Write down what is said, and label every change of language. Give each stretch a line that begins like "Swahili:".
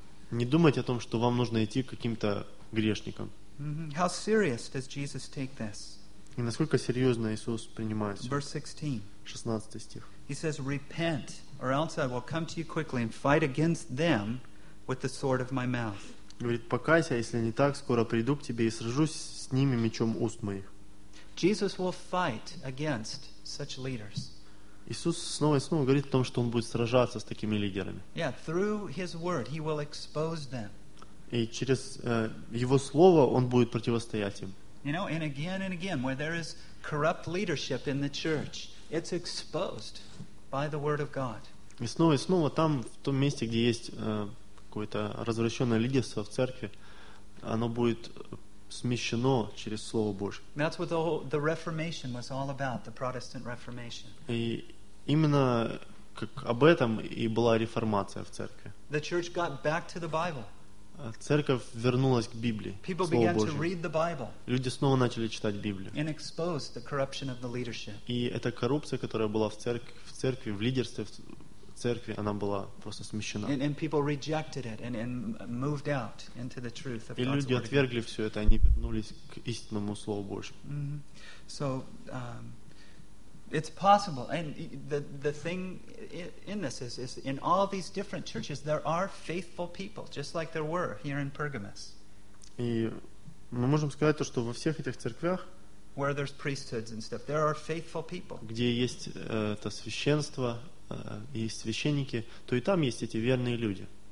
Russian: Не думайте о том, что вам нужно идти к каким-то грешникам. И насколько серьезно Иисус принимает все.
English: Verse 16.
Russian: 16 стих.
English: He says, repent, or else I will come to you quickly and fight against them with the sword of my mouth.
Russian: Говорит, покайся, если не так, скоро приду к тебе и сражусь с ними мечом уст моих.
English: Jesus will fight against such leaders.
Russian: Иисус снова и снова говорит о том, что он будет сражаться с такими лидерами.
English: Yeah, through his word he will expose them.
Russian: И через его слово он будет противостоять им.
English: You know, and again, where there is corrupt leadership in the church, it's exposed by the word of God.
Russian: И снова и снова там, в том месте, где есть какое-то развращенное лидерство в церкви, оно будет смещено через Слово Божье. И именно как об этом и была реформация в церкви.
English: The church got back to the Bible.
Russian: Церковь вернулась к Библии,
English: People
Russian: Слову
English: began
Russian: Божьему.
English: To read the Bible.
Russian: Люди снова начали читать Библию.
English: And exposed the corruption of the leadership.
Russian: И эта коррупция, которая была в церкви, в лидерстве, церкви, она была просто смещена.
English: And people rejected it and moved out into the truth of God.
Russian: И люди отвергли все это, они вернулись к истинному Слову Божьему.
English: Mm-hmm. So, it's possible. And the thing in this is in all these different churches, there are faithful people, just like there were here in Pergamos.
Russian: И мы можем сказать то, что во всех этих церквях,
English: where there's priesthoods and stuff, there are faithful people.
Russian: Где есть это священство, есть священники, то и там есть эти верные люди.